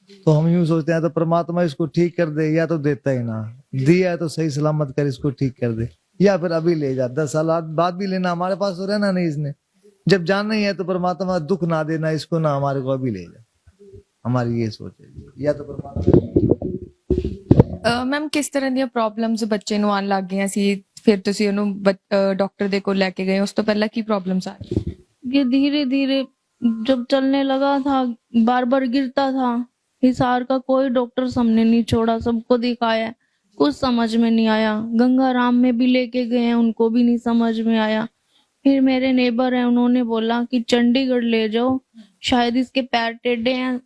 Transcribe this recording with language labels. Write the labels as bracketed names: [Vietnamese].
[Hindi] तो हम यूं सोचते हैं तो परमात्मा इसको ठीक कर दे, या तो देता ही ना, दिया है तो सही सलामत कर इसको ठीक कर दे, या फिर अभी ले जा, 10 साल बाद भी लेना, हमारे पास तो रहना नहीं इसने। जब जाना ही है तो परमात्मा दुख ना देना इसको, ना हमारे को अभी ले जा। हमारी ये सोच है, या तो परमात्मा। [Punjabi] ਮੈਮ ਕਿਸ ਤਰ੍ਹਾਂ ਦੀਆਂ ਪ੍ਰੋਬਲਮਸ ਬੱਚੇ ਨੂੰ ਆਉਣ ਲੱਗ ਗਈਆਂ ਸੀ ਫਿਰ ਤੁਸੀਂ ਉਹਨੂੰ ਡਾਕਟਰ ਦੇ ਕੋਲ ਲੈ ਕੇ ਗਏ ਉਸ ਤੋਂ ਪਹਿਲਾਂ ਕੀ ਪ੍ਰੋਬਲਮਸ ਆ ਰਹੀਆਂ [Hindi] ये धीरे धीरे जब चलने लगा था, बार बार गिरता था। हिसार का कोई डॉक्टर हमने नहीं छोड़ा, सबको दिखाया, कुछ समझ में नहीं आया। गंगाराम में भी लेके गए हैं, उनको भी नहीं समझ में आया। फिर मेरे नेबर हैं, उन्होंने बोला कि चंडीगढ़ ले जाओ, शायद इसके पैर टेढ़े हैं।